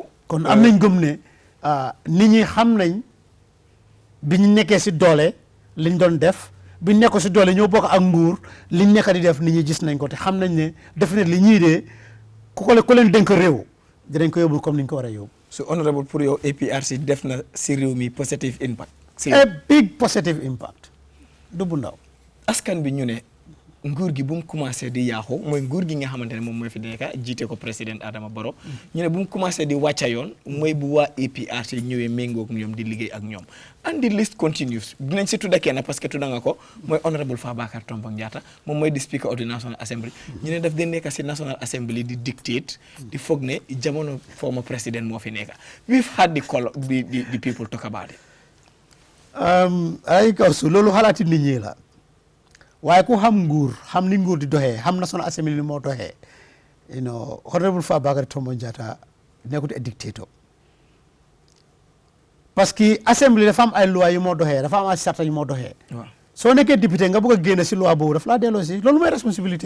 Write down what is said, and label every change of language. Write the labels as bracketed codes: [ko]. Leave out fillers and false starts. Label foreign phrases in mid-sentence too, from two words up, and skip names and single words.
[wo] kon am nañ gëm ne nit ñi xam nañ bi ñu nekkee si doole liñ doon def biñ nekk si doole ñoo bokk ak nguur liñ nekk di def nit ñi gis nañ ko te xam nañ ne def ne li ñii de ku leen dénk réew dinañ ko yóbbu comme ni ñu ko war a yóbbu. so honorable pour yow APRC def na si réew mi [en] positive impact. a big positive impact [wo] du bu ndaw. askan bi ñu ne nguur gi bu mu commencé di yaaxu mooy nguur gi nga xamante ne moom mooy fi nekk jiite ko président Adama Barrow ñu ne bu mu commencé di wàcca yoon mooy bu waa APRC ñëwee méngoog ñoom di liggéey ak ñoom [en] and the list continues [wo] dinañ si tudda kenn parce que tudda nga ko mooy honorable Fabakary Tombong Jatta moom mooy di [en] speaker of the National Assembly [wo] ñu ne daf di nekk si National Assembly di dictate di foog ne jamono former président moo fi nekk [en] we've had the people talk about it. [wo] ay kaw su loolu xalaati nit ñi la. waaye ku xam nguur xam ni nguur di doxee xam National Assembly ni moo doxee honorable Fabakary Tombong Jatta nekkut [en] a dictator [wo] parce que assembly dafa am ay loi yu moo doxee dafa am ay sarta yu moo doxee soo nekkee député nga bëgg a génn si loi boobu dafa laa delloo si loolu mooy responsabilité